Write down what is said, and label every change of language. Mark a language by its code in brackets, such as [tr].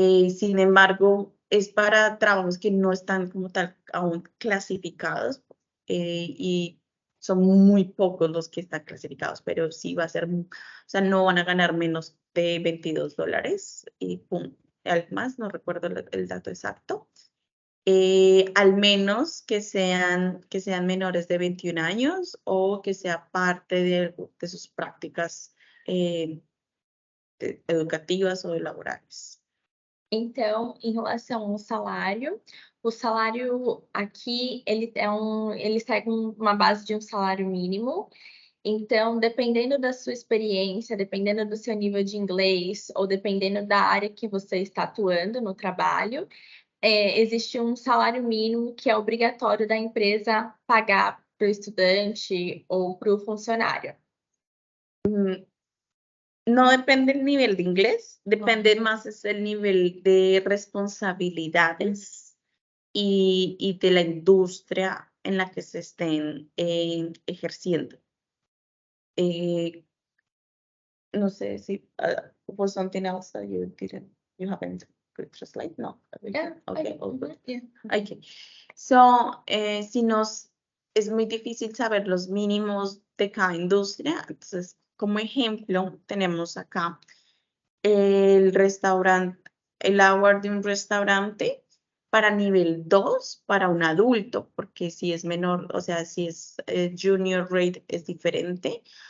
[es] Sin embargo, es para trabajos que no están como tal aún clasificados y son muy pocos los que están clasificados, pero sí va a ser, o sea, no van a ganar menos de $22 y punto. Más, no recuerdo el dato exacto. Al menos que sean menores de 21 años o que sea parte de sus prácticas educativas [pt] ou laborais. Então, em relação ao salário, o salário aqui ele segue uma base de um salário mínimo. Então, dependendo da sua experiência, dependendo do seu nível de inglês ou dependendo da área que você está atuando no trabalho, existe um salário mínimo que é obrigatório da empresa pagar para o estudante ou para o funcionário. [es] No depende el nivel de inglés, depende más es el nivel de responsabilidades y de la industria en la que se estén ejerciendo. No sé si [en] was something else that you haven't could translate? No. Yeah, Okay, all good. yeah. Okay. [es] So, es muy difícil saber los mínimos de cada industria. Entonces, como ejemplo, tenemos acá el restaurante, el hour de un restaurante para nivel 2 para un adulto, porque si es menor, o sea, si es junior rate es diferente.